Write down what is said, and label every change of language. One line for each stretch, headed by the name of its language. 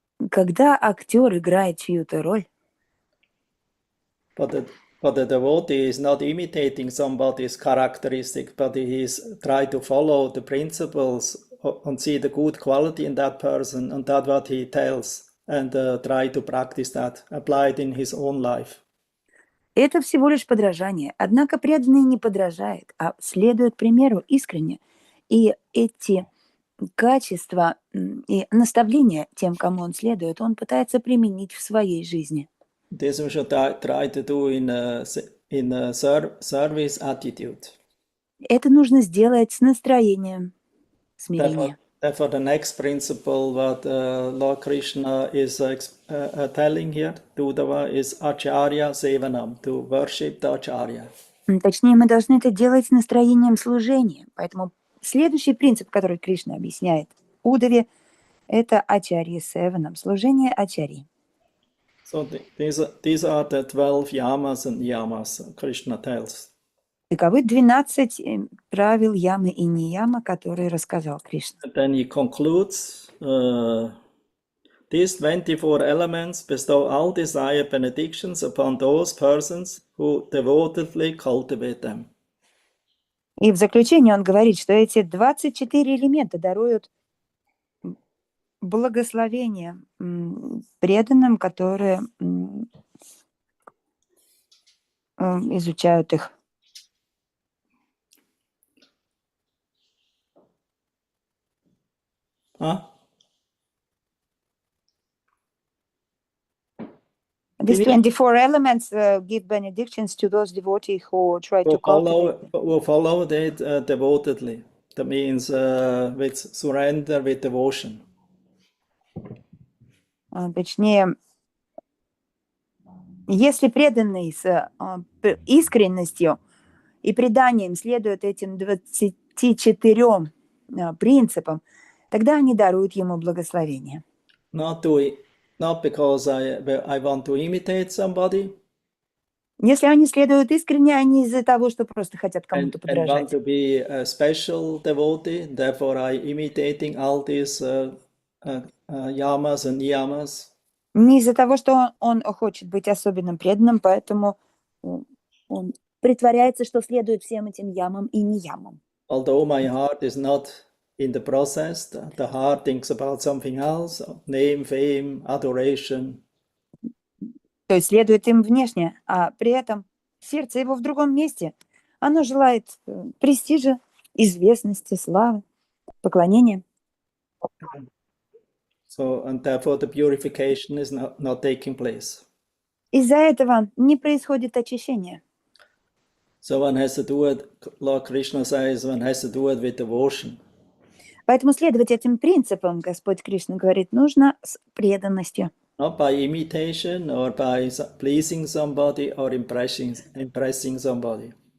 Russian: Когда актер играет чью-то роль,
English: But the devotee is not imitating somebody's characteristic, but he is trying to follow the principles and see the good quality in that person and that what he tells and try to practice that, apply it in his own life.
Russian: это всего лишь подражание. Однако преданный не подражает, а следует примеру искренне. И эти качества и наставления тем, кому он следует, он пытается применить в своей жизни.
English: This we should try to do in a service attitude.
Russian: Это нужно сделать с настроением смирения.
English: Therefore, the next principle what Lord Krishna is telling here to Uddhava is Acharya Sevanam, to worship the Acharya.
Russian: Точнее, мы должны это делать с настроением служения. Поэтому следующий принцип, который Кришна объясняет Удаве, это Ачарья Севанам, служение Ачарьи.
English: So these are the 12 yamas and niyamas Krishna tells.
Russian: Таковы 12 правил ямы и нияма, которые рассказал Кришна.
English: And then he concludes, these 24 elements bestow all desired benedictions upon those persons who devotedly cultivate them.
Russian: И в заключение он говорит, что эти 24 элемента даруют благословение преданным, которые изучают их.
English: These 24 elements give benedictions to those devotees who try to cultivate. Who follow it devotedly. that means with surrender, with devotion.
Russian: Точнее, если преданный с искренностью и преданием следует этим 24 принципам, тогда они даруют ему благословение.
English: Not because I want to imitate somebody.
Russian: Если они следуют искренне, а не из-за того, что просто хотят кому-то
English: And
Russian: подражать.
English: want to be a special devotee, therefore I imitating all these yamas and niyamas.
Russian: Не из-за того, что он хочет быть особенным преданным, поэтому он притворяется, что следует всем этим ямам и ниямам.
English: Although my heart is not in the process, the heart thinks about something else, name, fame, adoration.
Russian: То есть следует им внешне, а при этом сердце его в другом месте. Оно желает престижа, известности, славы, поклонения.
English: So, and therefore the purification is not taking place.
Russian: Из-за этого не происходит очищение.
English: So one has to do it, Lord Krishna says, one has to do it with devotion.
Russian: Поэтому следовать этим принципам, Господь Кришна говорит, нужно с преданностью.
English: Not by imitation or by pleasing somebody or impressing somebody.